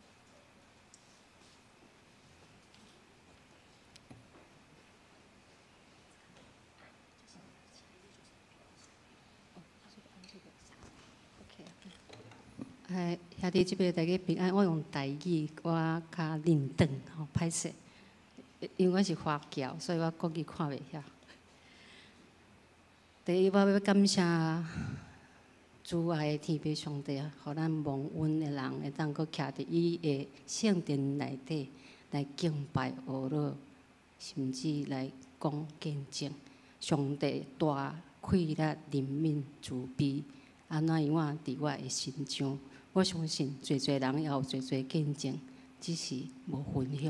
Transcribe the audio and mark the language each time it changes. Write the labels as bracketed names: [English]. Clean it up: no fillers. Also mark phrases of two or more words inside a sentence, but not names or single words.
[Min Nan Chinese] 兄弟姊妹大家平安，我用台语，我较认真吼，歹势，因为我是华侨，所以我国语看袂晓。第一，我要感谢主爱的天父上帝啊，互咱蒙恩的人会当搁徛伫伊的圣殿内底来敬拜俄罗，甚至来讲见证上帝大快乐、怜悯、慈悲，安怎样啊？伫我的心中，我相信侪侪人也有侪侪见证，只是无分享。